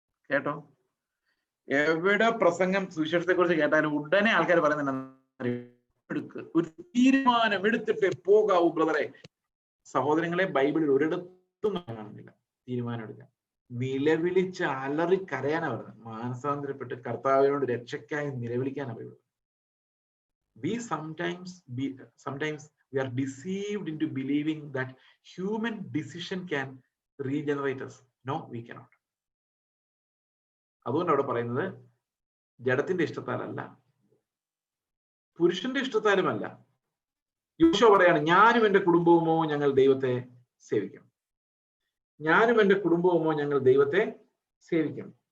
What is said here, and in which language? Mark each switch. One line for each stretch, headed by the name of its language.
Malayalam: കേട്ടോ, എവിടെ പ്രസംഗം സുവിശേഷത്തെ കുറിച്ച് കേട്ടാലും ഉടനെ ആൾക്കാർ പറയുന്നുണ്ട്, ഒരു തീരുമാനം എടുത്തിട്ട് പോകാവൂ ബ്രദറെ. സഹോദരങ്ങളെ, ബൈബിളിൽ ഒരിടത്തും കാണുന്നില്ല തീരുമാനം എടുക്കാൻ. നിലവിളിച്ച് അലറി കരയാനാ പറയുന്നത്. മാനസാന്തരപ്പെട്ട് കർത്താവിനോട് രക്ഷയ്ക്കായി നിലവിളിക്കാനാ പറയുന്നത്.
English: Sometimes we are deceived into believing that human decision can regenerate us. No, we cannot.
Malayalam: അതുകൊണ്ട് അവിടെ പറയുന്നത് ജഡത്തിന്റെ ഇഷ്ടത്താലല്ല, പുരുഷന്റെ ഇഷ്ടത്താലുമല്ല. യോശുവ പറയാണ്, ഞാനും എന്റെ കുടുംബവുമോ ഞങ്ങൾ ദൈവത്തെ സേവിക്കും. ഞാനും എന്റെ കുടുംബവുമോ ഞങ്ങൾ ദൈവത്തെ സേവിക്കും.